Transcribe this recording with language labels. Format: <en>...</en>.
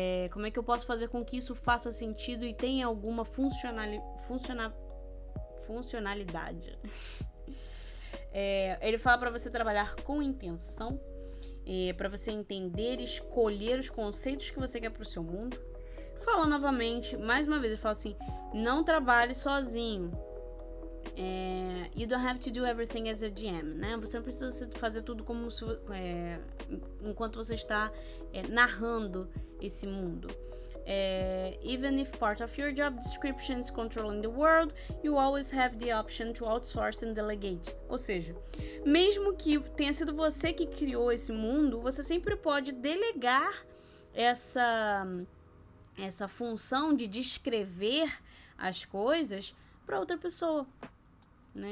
<pt>Como é que eu posso fazer com que isso faça sentido e tenha alguma funcionalidade? Ele fala para você trabalhar com intenção, para você entender e escolher os conceitos que você quer para o seu mundo. Fala novamente, mais uma vez, ele fala assim, não trabalhe sozinho.</pt> <en>You don't have to do everything as a GM, né?</en> <pt>Você não precisa fazer tudo como se, enquanto você está narrando esse mundo.</pt> <en>Even if part of your job description is controlling the world, you always have the option to outsource and delegate.</en> <pt>Ou seja, mesmo que tenha sido você que criou esse mundo, você sempre pode delegar essa função de descrever as coisas para outra pessoa, né?</pt>